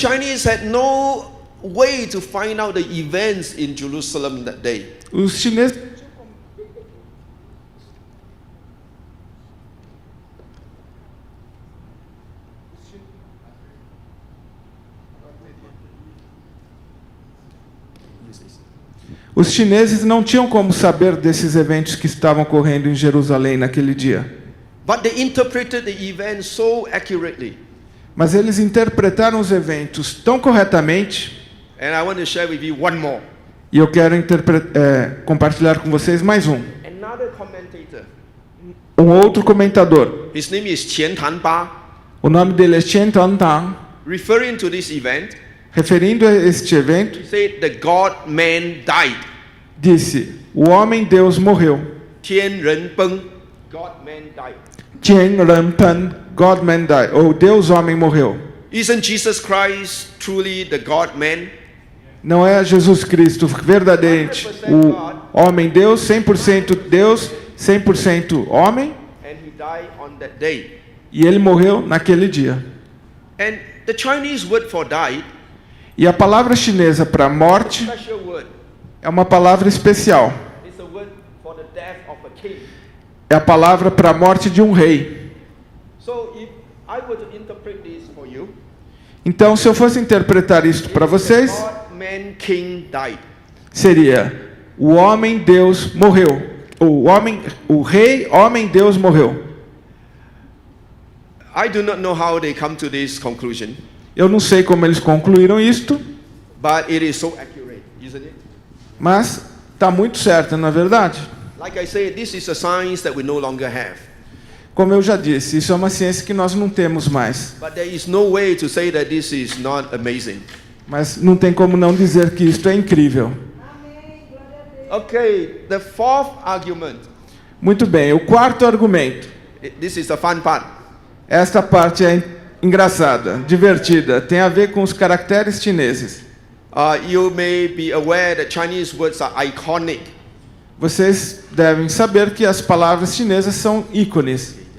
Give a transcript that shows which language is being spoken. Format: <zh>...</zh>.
<en>Chinese had no way to find out the events in Jerusalem that day.</en> <pt>Os chineses Os chineses não tinham como saber desses eventos que estavam ocorrendo em Jerusalém naquele dia.</pt> <en>But they interpreted the events so accurately.</en> <pt>Mas eles interpretaram os eventos tão corretamente,</pt> <en>And I want to share with you one more.</en> <pt>e eu quero compartilhar com vocês mais um.</pt> <en>Another commentator.</en> <pt>Um outro comentador.</pt> <en>His name is Qian Tanba.</en> <pt>O nome dele é Chen Tantang.</pt> <en>Referring to this event,</en> <pt>Referindo a este evento,</pt> <en>he said the God-man died.</en> <pt>disse: o homem-deus morreu.</pt> <en>Tian Ren Peng, God-man died. Tian Ren Pen, God-man died.</en> <pt>Ou Deus-homem morreu.</pt> <en>Isn't Jesus Christ truly the God-man?</en> <pt>Não é Jesus Cristo verdadeiramente o homem-deus, 100% Deus, 100% homem?</pt> <en>And he died on that day.</en> <pt>E ele morreu naquele dia.</pt> <en>And the Chinese word for died,</en> <pt>E a palavra chinesa para morte</pt> <en>special word,</en> <pt>é uma palavra especial.</pt> <en>is a word for the death of a king.</en> <pt>É a palavra para a morte de um rei.</pt> <en>So if I were to interpret this for you,</en> <pt>Então, se eu fosse interpretar isto para vocês,</pt> <en>God-man king died.</en> <pt>seria: o homem-deus morreu. O rei homem-deus morreu.</pt> <en>I do not know how they come to this conclusion,</en> <pt>Eu não sei como eles concluíram isto,</pt> <en>but it is so accurate, isn't it?</en> <pt>mas está muito certo, não é verdade?</pt> <en>Like I said, this is a science that we no longer have.</en> <pt>Como eu já disse, isso é uma ciência que nós não temos mais.</pt> <en>But there is no way to say that this is not amazing.</en> <pt>Mas não tem como não dizer que isto é incrível.</pt> <en>Okay, the fourth argument.</en> <pt>Muito bem, o quarto argumento.</pt> <en>This is the fun part.</en> <pt>Esta parte é engraçada, divertida, tem a ver com os caracteres chineses.</pt> <en>You may be aware that Chinese words are iconic.</en> <pt>Vocês devem saber que as palavras chinesas são ícones.</pt>